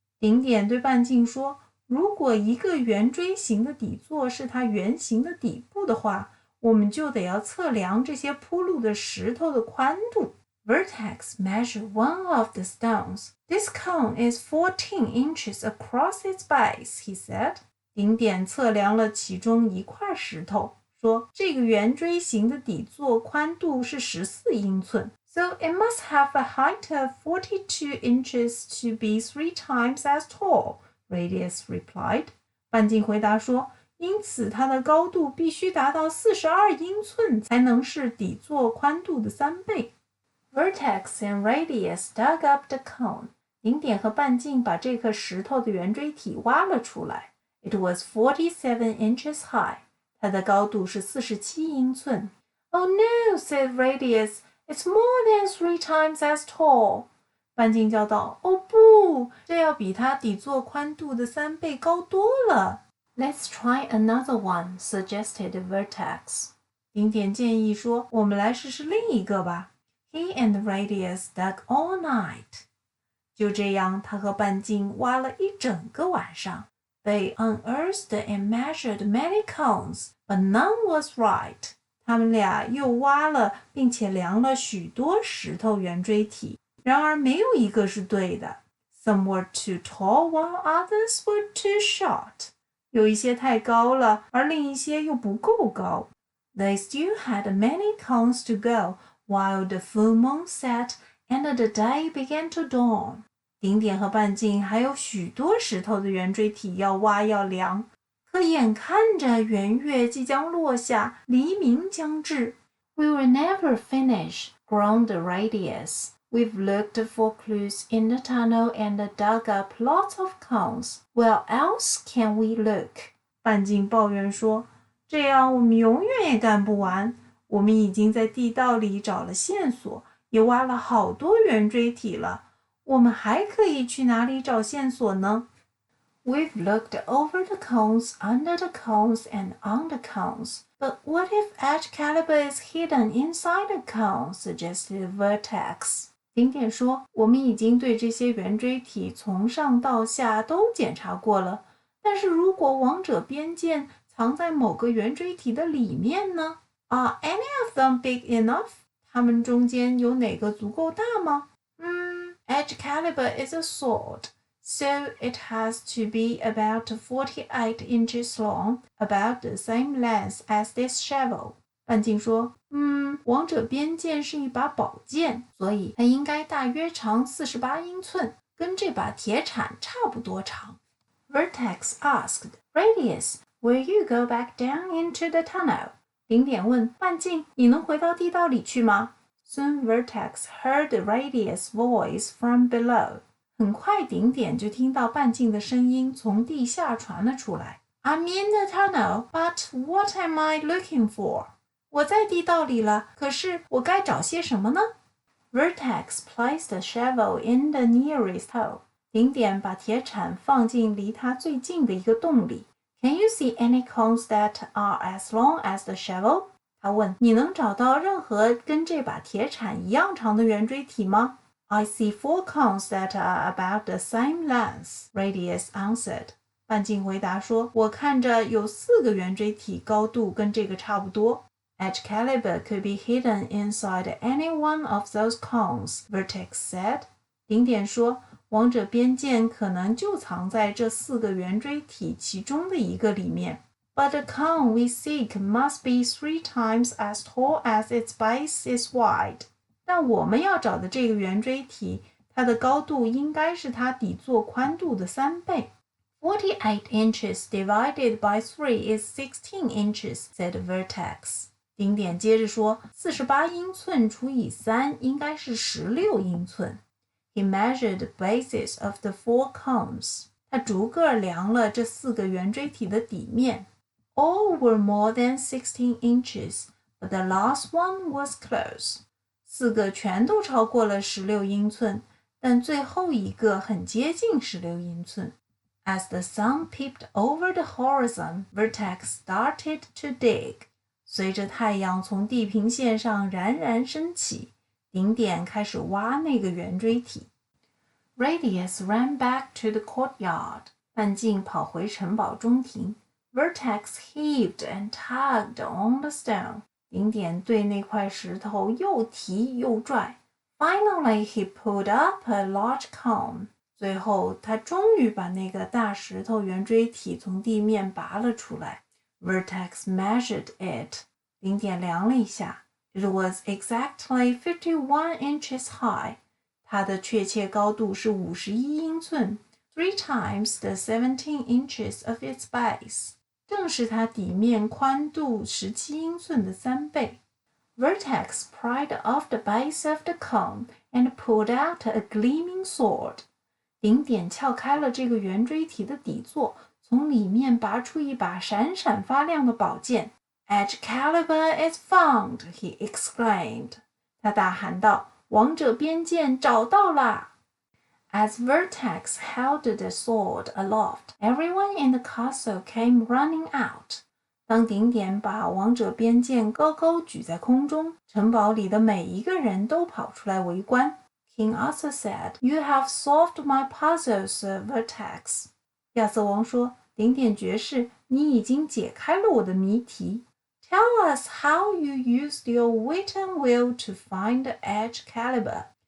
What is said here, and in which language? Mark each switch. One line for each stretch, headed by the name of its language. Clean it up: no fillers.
Chinese: 顶点对半径说，如果一个圆锥形的底座是它圆形的底部的话，我们就得要测量这些铺路的石头的宽度。
English: Vertex measured one of the stones. This cone is 14 inches across its base, he said.
Chinese: 顶点测量了其中一块石头，说这个圆锥形的底座宽度是14英寸。
English: So it must have a height of 42 inches to be 3 times as tall, Radius replied.
Chinese: 半径回答说，因此它的高度必须达到42英寸才能是底座宽度的3倍。
English: Vertex and Radius dug up the cone.
Chinese: 顶点和半径把这颗石头的圆锥体挖了出来。
English: It was 47 inches high.
Chinese: 它的高度是47英寸。
English: Oh no, said Radius. It's more than 3 times as tall.
Chinese: 半径叫道，哦不，这要比它底座宽度的3倍高多了。
English: Let's try another one, suggested Vertex.
Chinese: 顶点建议说，我们来试试另一个吧。
English: He and Radius dug all night.
Chinese: 就这样，他和半径挖了一整个晚上。
English: They unearthed and measured many cones, but none was right.
Chinese: 他们俩又挖了并且量了许多石头圆锥体，然而没有一个是对的。
English: Some were too tall, while others were too short.
Chinese: 有一些太高了，而另一些又不够高。
English: They still had many cones to go, while the full moon set and the day began to dawn.
Chinese: 顶点和半径还有许多石头的圆锥体要挖要量，可眼看着圆月即将落下，黎明将至。
English: We will never finish, groaned Radius. We've looked for clues in the tunnel and dug up lots of cones. Where else can we look?
Chinese: 半径抱怨说，这样我们永远也干不完。我们已经在地道里找了线索，也挖了好多圆锥体了。我们还可以去哪里找线索呢？
English: We've looked over the cones, under the cones, and on the cones. But what if Excalibur is hidden inside the cone? Suggested Vertex.
Chinese: 顶点说，我们已经对这些圆锥体从上到下都检查过了，但是如果王者边剑藏在某个圆锥体的里面呢？
English: Are any of them big enough?
Chinese: 它们中间有哪个足够大吗？
English: Excalibur is a sword, so it has to be about 48 inches long, about the same length as this shovel.
Chinese: 半径说，王者边剑是一把宝剑，所以它应该大约长48英寸，跟这把铁铲差不多长。
English: Vertex asked, Radius, will you go back down into the tunnel?
Chinese: 顶点问，半径，你能回到地道里去吗？
English: Soon Vertex heard Radius' voice from below.
Chinese: 很快顶点就听到半径的声音从地下传了出来。
English: I'm in the tunnel, but what am I looking for?
Chinese: 我在地道里了，可是我该找些什么呢？
English: Vertex placed the shovel in the nearest hole.
Chinese: 顶点把铁铲放进离它最近的一个洞里。
English: Can you see any cones that are as long as the shovel?
Chinese: 他问，你能找到任何跟这把铁铲一样长的圆锥体吗？
English: I see 4 cones that are about the same length, Radius answered.
Chinese: 半径回答说，我看着有4个圆锥体高度跟这个差不多。
English: Excalibur could be hidden inside any one of those cones, Vertex said.
Chinese: 顶点说，王者边剑可能就藏在这4个圆锥体其中的一个里面。
English: But the cone we seek must be 3 times as tall as its base is wide.
Chinese: 但我们要找的这个圆锥体，它的高度应该是它底座宽度的3倍。
English: 48 inches divided by 3 is 16 inches, said Vertex.
Chinese: 顶点接着说，48英寸除以3应该是16英寸。
English: He measured the bases of the 4 cones.
Chinese: 他逐个量了这4个圆锥体的底面。
English: All were more than 16 inches, but the last one was close.
Chinese: 4个全都超过了16英寸，但最后一个很接近16英寸。
English: As the sun peeped over the horizon, Vertex started to dig.
Chinese: 随着太阳从地平线上冉冉升起，顶点开始挖那个圆锥体。
English: Radius ran back to the courtyard.
Chinese: 半径跑回城堡中庭。
English: Vertex heaved and tugged on the stone.
Chinese: 顶点对那块石头又提又拽。
English: Finally, he pulled up a large cone.
Chinese: 最后，他终于把那个大石头圆锥体从地面拔了出来。
English: Vertex measured it.
Chinese: 顶点量了一下。
English: It was exactly 51 inches high.
Chinese: 它的确切高度是51英寸。
English: 3 times the 17 inches of its base.
Chinese: 正是它底面宽度17英寸的3倍。
English: Vertex pried off the base of the cone and pulled out a gleaming sword.
Chinese: 顶点撬开了这个圆锥体的底座，从里面拔出一把闪闪发亮的宝剑。
English: Excalibur is found, he exclaimed.
Chinese: 他大喊道：“王者边剑找到啦！”
English: As Vertex held the sword aloft, everyone in the castle came running out.
Chinese: 当顶点把王者边剑高高举在空中，城堡里的每一个人都跑出来围观。
English: King Arthur said, "You have solved my puzzle, Sir Vertex."
Chinese: 亚瑟王说：“ 顶点爵士，你已经解开了我的谜题。
English: Tell us how you used your wit and will to find the edge caliber.